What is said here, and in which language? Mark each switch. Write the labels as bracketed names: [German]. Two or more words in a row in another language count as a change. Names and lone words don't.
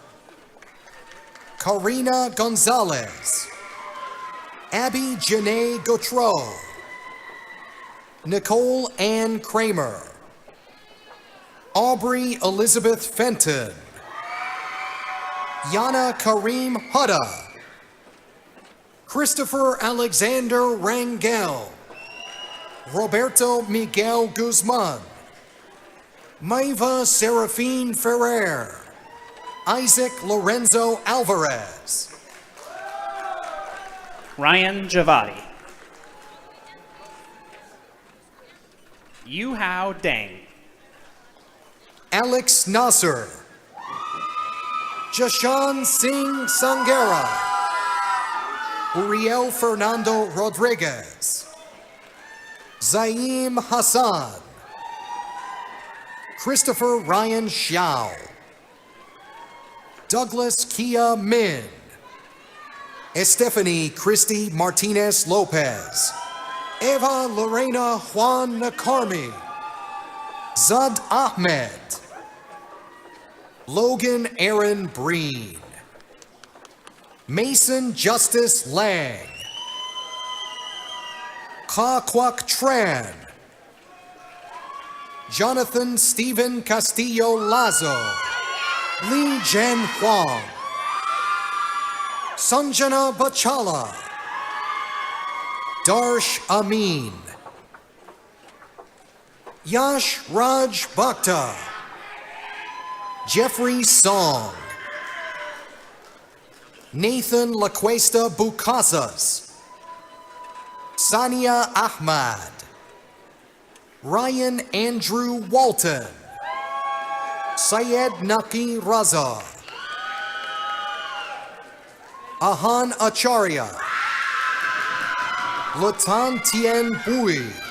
[English] Karina Gonzalez, Abby Janae Gautreau, Nicole Ann Kramer, Aubrey Elizabeth Fenton, Yana Kareem Hudda, Christopher Alexander Rangel, Roberto Miguel Guzman, Maiva Serafine Ferrer, Isaac Lorenzo Alvarez, Ryan Javadi. Yu Hao Deng. Alex Nasser, Jashan Singh Sangera, Uriel Fernando Rodriguez, Zaim Hassan, Christopher Ryan Xiao, Douglas Kia Min, Estefany Christy Martinez Lopez, Eva Lorena Juan Nakarmi, Zud Ahmed, Logan Aaron Breen, Mason Justice Lang, Ka Kwak Tran, Jonathan Stephen Castillo Lazo, Li Jen Huang, Sanjana Bachala, Darsh Amin, Yash Raj Bhakta, Jeffrey Song, Nathan Lacuesta Bucasas, Sania Ahmad, Ryan Andrew Walton, Syed Naki Raza, Ahan Acharya, Latan Tien Bui,